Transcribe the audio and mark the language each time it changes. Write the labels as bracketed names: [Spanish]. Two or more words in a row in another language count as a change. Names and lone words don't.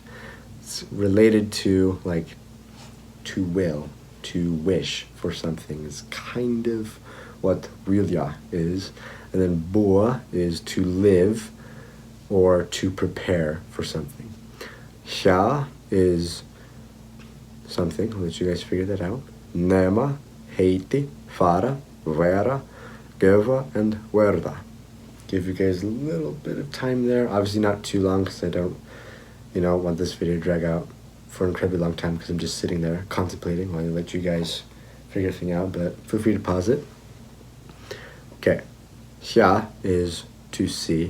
[English] It's related to, like, to will, to wish for something is kind of what vilja is. And then bo is to live or to prepare for something. Sha is something. I'll let you guys figure that out. [Icelandic] Nema, heiti, fara, vera, gova, [English] and verda. Give you guys a little bit of time there. Obviously not too long, because I don't, want this video to drag out for an incredibly long time, because I'm just sitting there contemplating while I let you guys figure everything out, but feel free to pause it. Okay. Hja is to see.